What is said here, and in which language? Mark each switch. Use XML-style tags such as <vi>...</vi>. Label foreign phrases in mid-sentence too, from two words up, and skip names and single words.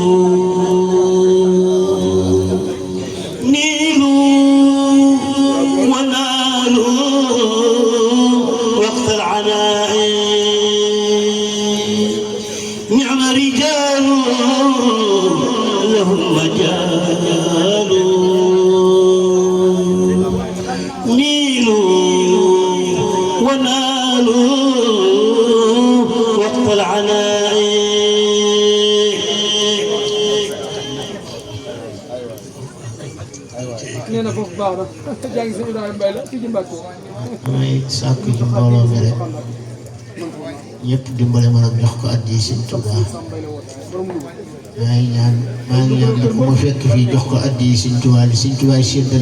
<ar>نيلوا ونالوا وقت العناء نعم رجال لهم مجال نيلوا ونالوا وقت العناء</ar> <wo>nee na foofu baax na jaa ngi si Ibrahima Mbaye la fii ci Mbacke. mooy sàkku ci mbooloo mi rek ñëpp dimbale ma nag jox ko addi Sëñ Tuubaa maa ngi ñaan nag ku ma fekk fii jox ko addi Sëñ Tuubaa li Sëñ Tuubaa séddale</wo>